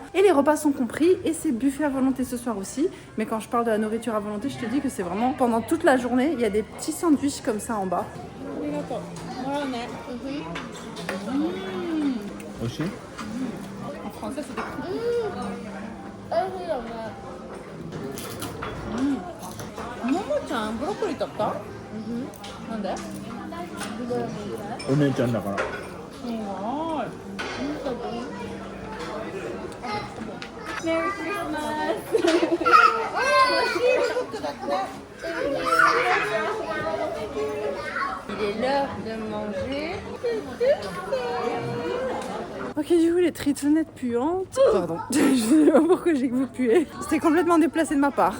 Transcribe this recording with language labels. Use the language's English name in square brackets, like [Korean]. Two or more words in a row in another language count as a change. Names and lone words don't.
[French] Et les repas sont compris et c'est buffet à volonté ce soir aussi. Mais quand je parle de la nourriture à volonté, je te dis que c'est vraiment pendant toute la journée, il y a des petits sandwichs comme ça en bas. Aussi. En français, c'est des Momo-chan, broccoli toppa? Nande? [Japanese] お姉ちゃんだから。 [English] Merry Christmas! [French] Il est l'heure de manger. Ok, du coup, les tritounettes puantes. Pardon, je sais pas pourquoi j'ai que vous puez. C'était complètement déplacé de ma part.